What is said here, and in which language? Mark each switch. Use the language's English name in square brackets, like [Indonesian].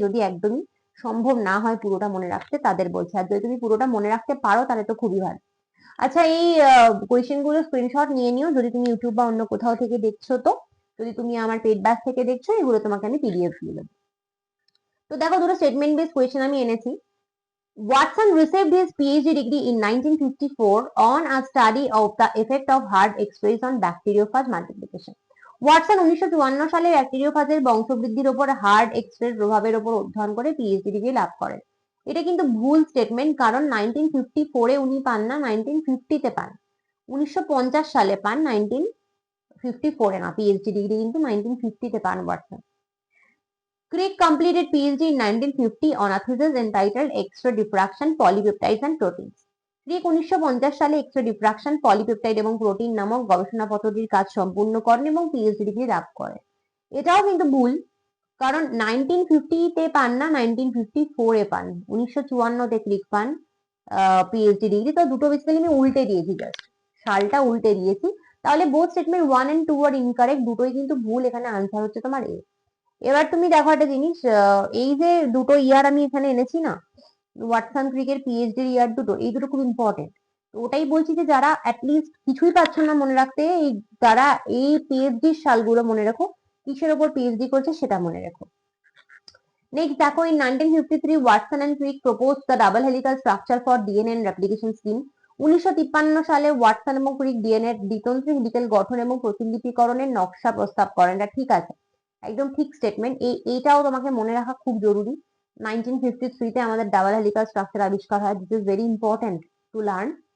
[Bangla] যদি একদমই সম্ভব না হয় পুরোটা মনে রাখতে, তাদের বলছি। আর যদি তুমি পুরোটা মনে রাখতে পারো তাহলে তো খুবই ভালো। আচ্ছা, এই কোয়েশ্চেন গুলো স্ক্রিনশট নিয়ে নিও যদি তুমি ইউটিউব বা অন্য কোথাও থেকে দেখছো। তো যদি তুমি আমার পেড ব্যাচ থেকে দেখছো, এগুলো তোমাকে আমি পিডিএফ দিয়ে দেবো। তো দেখো দুটো স্টেটমেন্ট বেস কোয়েশ্চেন আমি এনেছি। [English] Watson received his PhD degree in 1954 on a study of the effect of hard X-rays on bacteriophage multiplication. [Bangla] Watson 1954 সালে ব্যাকটেরিওফাজের বংশবৃদ্ধির উপর হার্ড এক্স-রে প্রভাবের উপর অধ্যয়ন করে পিএইচডি ডিগ্রি লাভ করেন। এটা কিন্তু ভুল স্টেটমেন্ট, কারণ 1954-এ উনি পান না, 1950-তে পান। 1950 সালে পান, 1954-এ না। পিএইচডি ডিগ্রি কিন্তু 1950-তে পান Watson. [English] Crick completed PhD in 1950 on a thesis entitled X-ray diffraction, polypeptides and proteins. [Bangla] ক্রিক 1950 সালে এক্স-রে ডিফ্রাকশন, পলিপেপটাইড এবং প্রোটিন নামক গবেষণাপত্রটির কাজ সম্পূর্ণ করেন এবং পিএইচডি ডিগ্রি লাভ করেন। এটাও কিন্তু ভুল, কারণ 1950-তে পান না, 1954-এ পান। 1954-তে ক্রিক পান পিএইচডি ডিগ্রি। তো দুটো বেসিক্যালি আমি উল্টে দিয়েছি, জাস্ট সালটা উল্টে দিয়েছি। তাহলে [English] both statement 1 and 2 আর incorrect, [Bangla] দুটোই কিন্তু ভুল। এখানে আনসার হচ্ছে তোমার এ। এবার তুমি দেখো একটা জিনিস, এই যে দুটো ইয়ার আমি এখানে এনেছি না, ওয়াটসন ক্রিকের পিএইচডি ইয়ার দুটো, এই দুটো খুব ইম্পর্টেন্ট। তো ওটাই বলছি যে যারা অ্যাটলিস্ট কিছুই পাচ্ছ না মনে রাখতে, তারা এই পিএইচডি সালগুলো মনে রাখো, কিসের ওপর পিএইচডি করছে সেটা মনে রাখো। [English] next [Bangla] দেখো, [English] in 1953 Watson and Crick proposed the double helical structure for DNA and replication scheme। [Bangla] 1953 সালে ওয়াটসন এবং ক্রিক ডিএনএ দ্বিতন্ত্রী হেলিক্যাল গঠন এবং প্রতিলিপিকরণের নকশা প্রস্তাব করেন। এটা ঠিক আছে, একদম ঠিক স্টেটমেন্ট। এইটাও তোমাকে মনে রাখা খুব জরুরি। 1953-তে আমাদের ডাবল হেলিক্যাল স্ট্রাকচার আবিষ্কার হয়। [English] This is very important to learn.